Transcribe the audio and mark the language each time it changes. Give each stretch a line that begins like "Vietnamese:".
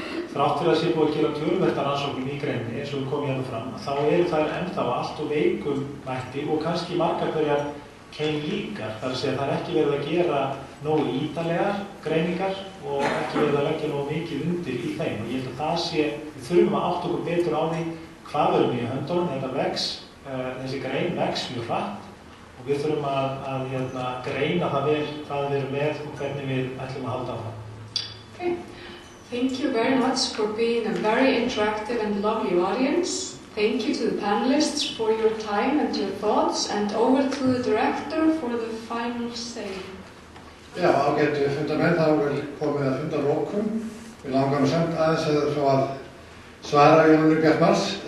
Icelandic: Þrátt fyrir að sé búið að gera töluvert rannsóknir í greininni, eins og við komum hérna fram, þá eru þær ennþá allt og veikum mætti og kannski margar hverjar keimlíkar, þar að segja það er ekki verið að gera nógu ítarlegar greiningar og ekki verið að leggja nógu mikið undir í þeim og ég held að það sé, við þurfum að átta okkur betur á því hvað verðum í höndunum, þetta vex, þessi grein vex mjög hratt og við þurfum að greina það vel hvað við erum með og hvernig við ætlum að halda á það.
English: Okay. Thank you very much for being a very interactive and lovely audience. Thank you to the panelists for your time and your thoughts and over to the director for the final say.
Icelandic: Já, ágætu fundarmenn, þá er komið að fundarlokum. Við langar samt aðeins að fá að svara Jónu Bjartmars.